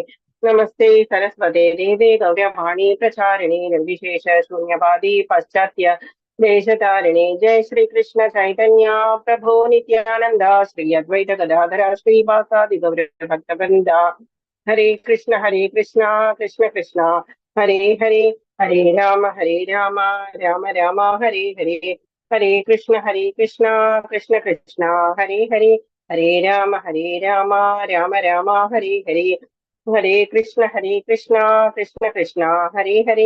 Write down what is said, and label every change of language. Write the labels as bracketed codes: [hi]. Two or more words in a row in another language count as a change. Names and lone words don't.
[sa] നമസ്തേ സരസ്വതേ ദേവേ ഗൗരവാണി പ്രചാരിണി നിർവിശേഷ ശൂന്യവാദി പാശ്ചാത്യ ദേശതാരിണി. ജയ ശ്രീ കൃഷ്ണ ചൈതന്യ പ്രഭോ നിത്യാനന്ദ ശ്രീ അദ്വൈത ഗദാധര ശ്രീവാസാദി ഗൗരഭക്തവൃന്ദ. ഹരേ കൃഷ്ണ കൃഷ്ണ കൃഷ്ണ ഹരേ ഹരേ. ഹരേ രാമ രാമ രാമ ഹരേ ഹരേ. ഹരേ കൃഷ്ണ കൃഷ്ണ കൃഷ്ണ ഹരേ ഹരേ. ഹരേ രാമ രാമ രാമ ഹരേ ഹരേ. ഹരേ കൃഷ്ണ കൃഷ്ണ കൃഷ്ണ ഹരേ ഹരേ.